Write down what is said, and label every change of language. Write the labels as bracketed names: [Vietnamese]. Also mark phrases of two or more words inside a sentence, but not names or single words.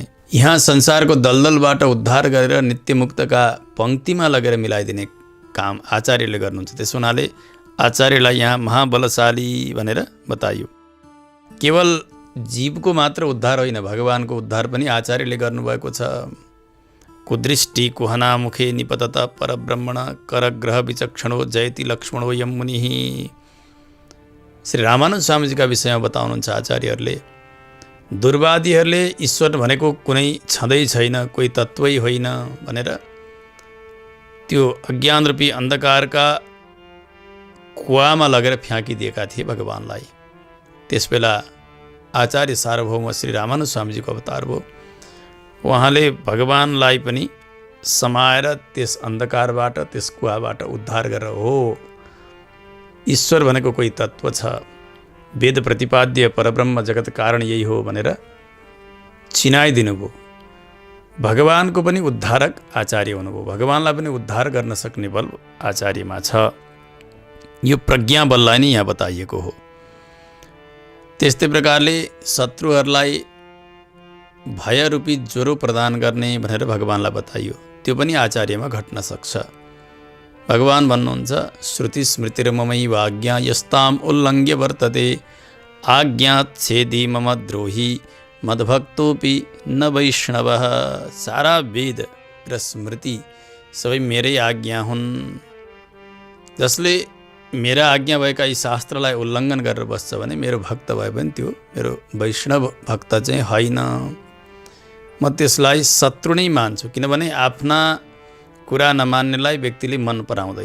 [Nepali] यहाँ संसारको दलदलबाट उद्धार गरेर नित्यमुक्तका पङ्क्तिमा लगेर मिलाइदिने काम आचार्यले गर्नुहुन्छ। त्यस हुनाले आचार्यलाई यहाँ महाबलशाली भनेर बताइयो। केवल जीवको मात्र उद्धार होइन, भगवानको उद्धार पनि आचार्यले गर्नुभएको छ। [Sanskrit] कुदृष्टि कुहना मुखे निपतत परब्रह्मण करग्रह विचक्षणो जयति लक्ष्मणो यम मुनिः। [Nepali] श्री रामानुज स्वामीजीका विषयमा बताउनुहुन्छ आचार्यहरूले। दुर्वादीहरूले ईश्वर भनेको कुनै छँदै छैन, कोही तत्त्वै होइन भनेर त्यो अज्ञान रूपी अन्धकारका कुवामा लगेर फ्याँकिदिएका थिए भगवानलाई। त्यसबेला आचार्य सार्वभौम श्री रामानुज स्वामीजीको अवतार भयो। उहाँले भगवानलाई पनि समाएर त्यस अन्धकारबाट, त्यस कुवाबाट उद्धार गरेर हो ईश्वर भनेको कोही तत्त्व छ, वेद प्रतिपाद्य परब्रह्म जगत कारण यही हो भनेर चिनाइदिनु भयो। भगवानको पनि उद्धारक आचार्य हुनुभयो। भगवानलाई पनि उद्धार गर्न सक्ने बल आचार्यमा छ। यो प्रज्ञा बललाई नै यहाँ बताइएको हो। त्यस्तै प्रकारले शत्रुहरूलाई भयरूपी ज्वरो प्रदान गर्ने भनेर भगवानलाई बताइयो। त्यो पनि आचार्यमा घट्न सक्छ। भगवान भन्नुहुन्छ [Sanskrit] श्रुति स्मृतिर्ममैव आज्ञा यस्ताम उल्लङ्घ्य वर्तते आज्ञाच्छेदी मम द्रोही मद्भक्तोपि न वैष्णवः। [Nepali] सारा वेद र स्मृति सबै मेरै आज्ञा हुन्। जसले मेरा आज्ञा भएका यी शास्त्रलाई उल्लङ्घन गरेर बस्छ भने मेरो भक्त भए पनि त्यो मेरो वैष्णव भक्त चाहिँ होइन। म त्यसलाई शत्रु नै मान्छु, किनभने आफ्ना कुरा नमान्नेलाई व्यक्तिले मन पराउँदैन।